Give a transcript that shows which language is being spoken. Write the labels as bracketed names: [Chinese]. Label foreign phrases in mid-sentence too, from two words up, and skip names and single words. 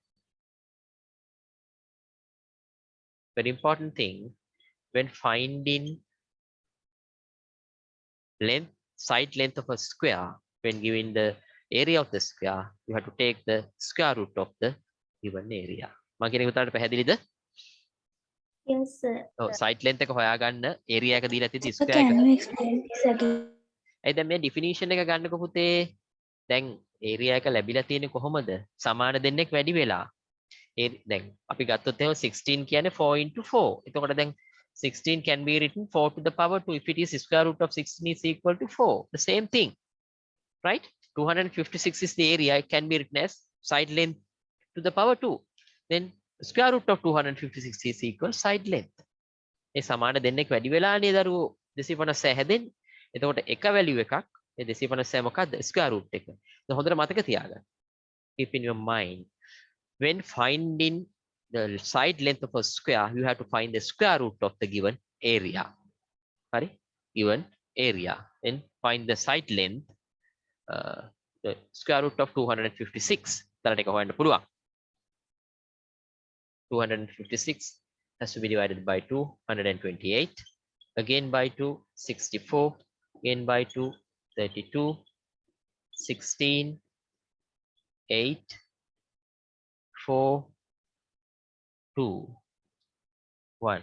[English] Very important thing when finding length, side length of a square, when given the area of the square, you have to take the square root of the given area. [Sinhala] මම කියන උතරට පැහැදිලිද? [English] Yes, sir. [Sinhala] ඔව් [English] side length [Sinhala] එක හොයාගන්න area එක දීලා තියෙදි [English] Sir, square can [Sinhala] එක. [English] you explain this again? [Sinhala] ඒ දැන් මේ definition එක ගන්නකො පුතේ. දැන් area එක ලැබිලා තියෙන්නේ කොහොමද? සමාන දෙන්නෙක් වැඩි වෙලා. ඒ දැන් අපි ගත්තොත් එහෙම 16 කියන්නේ 4 into 4. එතකොට දැන් [English] 16 can be written 4 to the power 2 if it is square root of 16 is equal to 4. The same thing, right? 256 is the area. It can be written as side length to the power 2. Then square root of 256 is equal side length. [Sinhala] ඒ සමාන දෙන්නෙක් වැඩි වෙලානේ දරුවෝ 256 හැදෙන්නේ. එතකොට එක වැලියු එකක් ඒ 256 මොකද්ද? [English] square root [Sinhala] එක. දැන් හොඳට මතක තියාගන්න. [English] Keep in your mind when finding the side length of a square you have to find the square root of the given area. Hari? Given area. Then find the side length the square root of 256. [Sinhala] දැන් එක හොයන්න පුළුවන්. [English] 256 has to be divided by 2, 128. Again by 2, 64. Again by 2, 32. 16, 8, 4, 2, 1.